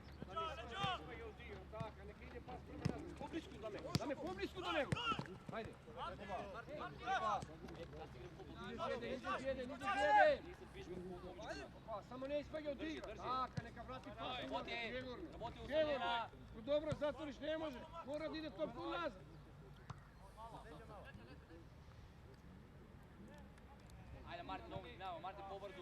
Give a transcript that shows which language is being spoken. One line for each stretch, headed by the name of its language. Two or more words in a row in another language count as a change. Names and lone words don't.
Bulgarian: Поблизко до него. Хайде.
Macedonian: Иди. Само не испаѓа од игра. Така, нека врати пас. Работи усилена. Добро, затвориш, не може. Мора да иде топка назад. Ajde, Martin,
Bulgarian: много внимава. Мартин по-бързо.